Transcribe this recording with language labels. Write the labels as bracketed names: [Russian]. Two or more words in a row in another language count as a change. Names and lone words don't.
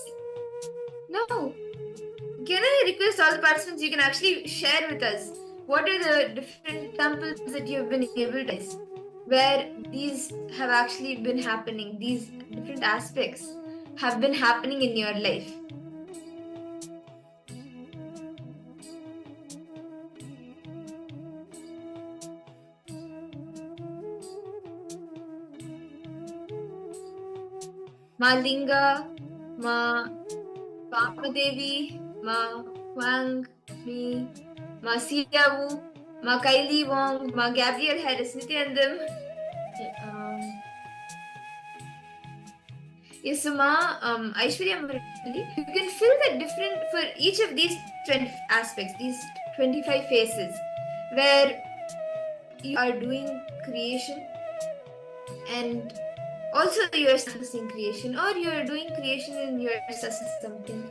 [English] Now, can I request all the participants, you can actually share with us what are the different examples that you have been able to use where these have actually been happening, these different aspects have been happening in your life. Ma Linga, Ma Pamadevi, Ma Wang, me, Ma Siyawu, Ma Kylie Wong, Ma Gabriel Harris, Nithyanandam. Yes, so Ma Aishwarya Murali, you can feel the different for each of these 20 aspects, these 25 phases, where you are doing creation and also you are successing creation, or you are doing creation and you are successing something.